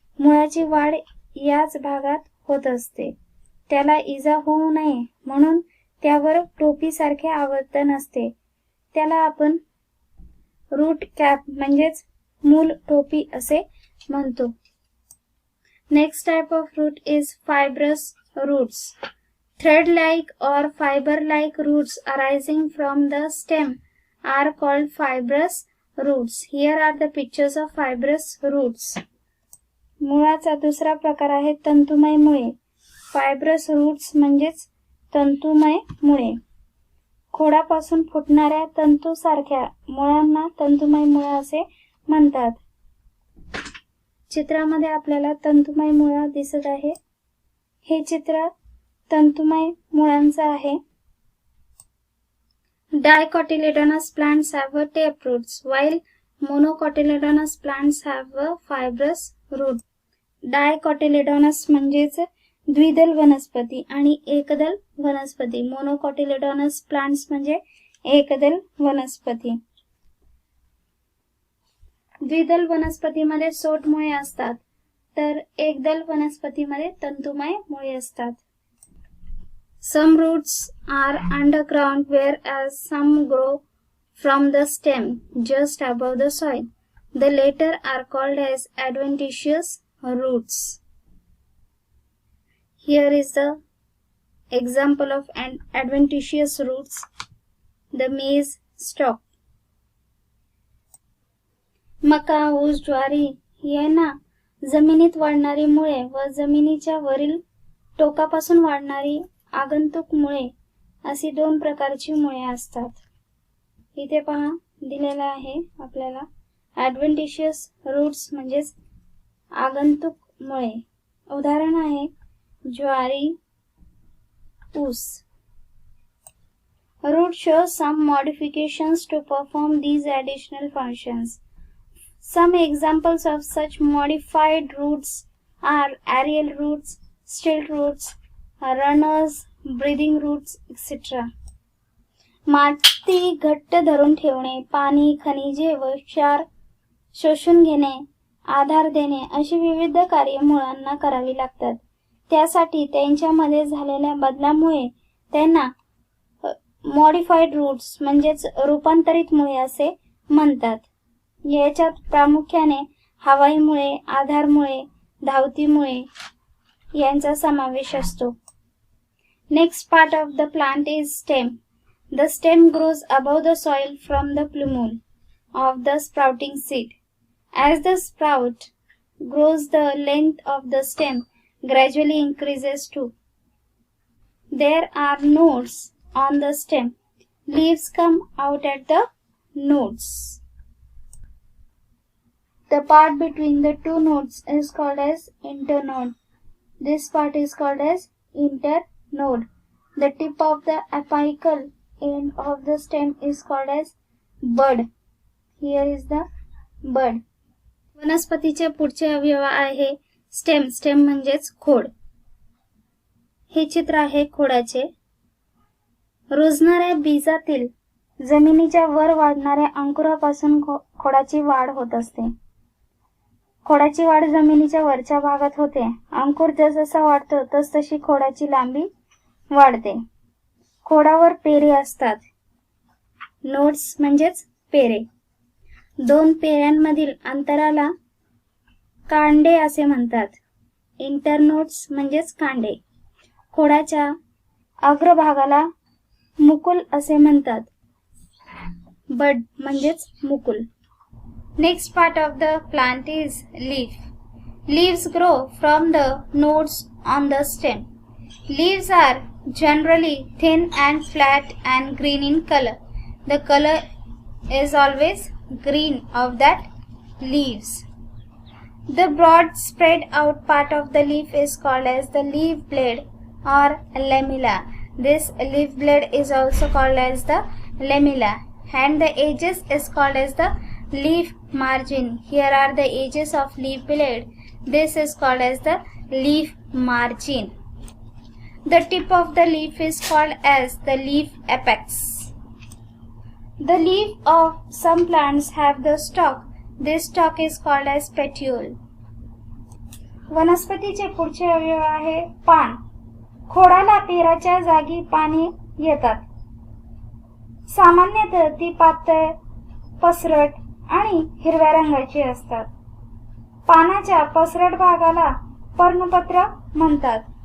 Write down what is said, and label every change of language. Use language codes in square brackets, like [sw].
[mr] मुळाची वाढ याच भागात होत असते. त्याला इजा होऊ नये म्हणून त्यावर टोपीसारखे आवर्तन असते. त्याला आपण रूट कॅप म्हणजेच मूल टोपी असे म्हणतो. [en] Next type of root is fibrous roots. Thread-like or fiber-like roots arising from the stem are called fibrous roots. Here are the pictures of fibrous roots. [mr] मुळाचा दुसरा प्रकार आहे तंतुमय मुळे. फायब्रस रूट्स म्हणजेच तंतुमय मुळे. खोडापासून फुटणाऱ्या तंतूसारख्या मुळांना तंतुमय मुळे असे म्हणतात. चित्रामध्ये आपल्याला तंतुमय मुळा दिसत आहे. हे चित्र तंतुमय मुळांचं आहे. [en] Dicotyledonous plants have a tape roots while monocotyledonous plants have a fibrous root. [mr] Dicotyledonous म्हणजेच द्विदल वनस्पती आणि एकदल वनस्पती. मोनोकॉटिलेडॉनस प्लांट्स म्हणजे एकदल वनस्पती. द्विदल वनस्पतीमध्ये सोट मुळे असतात तर एकदल वनस्पतीमध्ये तंतुमय मुळे असतात. [en] Some roots are underground whereas some grow from the stem just above the soil. The latter are called as adventitious roots. Here is the example of an adventitious roots, the maize stalk. [mr] मका, ऊस, ज्वारी यांना जमिनीत वाढणारी मुळे व जमिनीच्या वरील टोकापासून वाढणारी आगंतुक मुळे अशी दोन प्रकारची मुळे असतात. इथे पहा दिलेला आहे आपल्याला ॲडव्हेंटिशियस रूट्स म्हणजेच आगंतुक मुळे. उदाहरण आहे ज्वारी, ऊस. [en] Root shows some modifications to perform these additional functions. Some examples of such modified roots are aerial roots, stilt roots, runners, breathing roots, etc. [mr] माती घट्ट धरून ठेवणे, पाणी, खनिजे व क्षार शोषून घेणे, आधार देणे अशी विविध कार्ये मुळांना करावी लागतात. त्यासाठी त्यांच्यामध्ये झालेल्या बदलामुळे त्यांना मॉडिफाईड रूट्स म्हणजेच रूपांतरित मुळे असे म्हणतात. याच्यात प्रामुख्याने हवाईमुळे, आधारमुळे, धावतीमुळे यांचा समावेश असतो. [en] Next part of the plant is stem. The stem grows above the soil from the plumule of the sprouting seed. As the sprout grows, the length of the stem gradually increases too. There are nodes on the stem. Leaves come out at the nodes. The part between the two nodes is called as internode. This part is called as internode. The tip of the apical end of the stem is called as bud. Here is the bud. [mr] वनस्पतीचे पुढचे अवयव आहे stem. Stem म्हणजेच खोड. हे चित्र आहे खोडाचे. रुजणाऱ्या बीजातील जमिनीच्या वर वाढणाऱ्या अंकुरापासून खोडाची वाढ होत असते. खोडाची वाढ जमिनीच्या वरच्या भागात होते. अंकुर जसजसा वाढतो तसतशी खोडाची लांबी वाढते. खोडावर पेरे असतात. नोड्स म्हणजेच पेरे. दोन पेऱ्यांमधील अंतराला कांडे असे म्हणतात. इंटरनोड्स म्हणजेच कांडे. खोडाच्या अग्रभागाला मुकुल असे म्हणतात. बड म्हणजेच Mukul. [en] Next part of the plant is leaf. Leaves grow from the nodes on the stem. Leaves are generally thin and flat and green in color. The color is always green of that leaves. The broad spread out part of the leaf is called as the leaf blade or lamella. This leaf blade is also called as the lamella, and the edges is called as the leaf margin. Here are the edges of leaf blade. This is called as the leaf margin. The tip of the leaf is called as the leaf apex. The leaf of some plants have the stalk. This stalk is called as petiole. [mr] वनस्पतीचे पुढचे अवयव आहे पान. खोडाला पेराच्या जागी पाने येतात. सामान्यतः ती पातळ, पसरट आणि हिरव्या रंगाची असतात. पानाच्या पसरट भागाला पर्णपत्र म्हणतात.